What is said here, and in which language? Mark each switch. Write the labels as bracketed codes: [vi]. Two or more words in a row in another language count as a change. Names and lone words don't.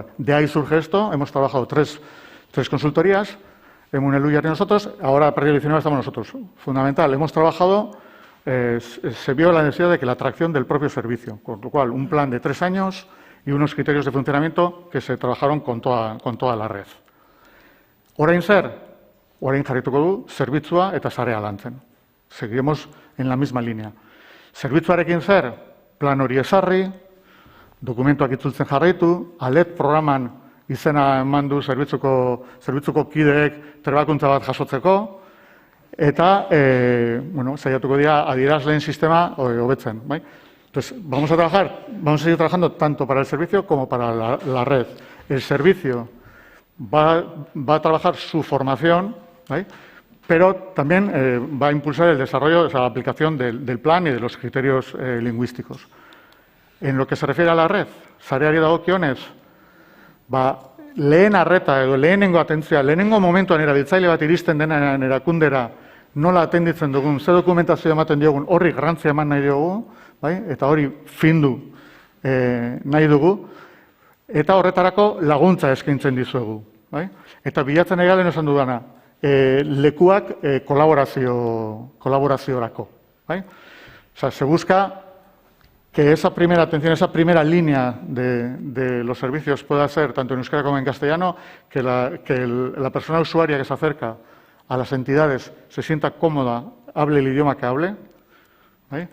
[es] De ahí surge esto. Hemos trabajado tres consultorías, Emun Eluiar y nosotros. Ahora, a partir del 19 estamos nosotros. Fundamental, hemos trabajado, se vio la necesidad de que la atracción del propio servicio, con lo cual un plan de 3 años y unos criterios de funcionamiento que se trabajaron con toda la red. [eu] Orain zer, orain jarrituko du, zerbitzua eta sarea lantzen. [es] Seguiremos en la misma línea. [eu] Zerbitzuarekin zer, plan hori ezarri, dokumentuak itzultzen jarraitu, ALET programan izena eman du zerbitzuko kideek trebakuntza bat jasotzeko, eta saiatuko dira adierazleen sistema hobetzen. [es] Entonces, vamos a seguir trabajando tanto para el servicio como para la red. El servicio va a trabajar su formación, pero también va a impulsar el desarrollo, o sea, la aplicación del plan y de los criterios lingüísticos. En lo que se refiere a la red, [eu] sareari dagokionez, lehen arreta edo lehenengo atentzioa, lehenengo momentuan erabiltzaile bat iristen denaren erakundera nola atenditzen dugun, ze dokumentazio ematen diogun, horri garrantzia eman nahi diogu, eta hori findu nahi dugu, eta horretarako laguntza eskaintzen dizuegu. Eta bilatzen egalen esan dudana, lekuak kolaboraziorako. [es] O sea, se busca que esa primera atención, esa primera línea de los servicios pueda ser, tanto en euskera como en castellano, que la persona usuaria que se acerca a las entidades se sienta cómoda, hable el idioma que hable, ¿vale?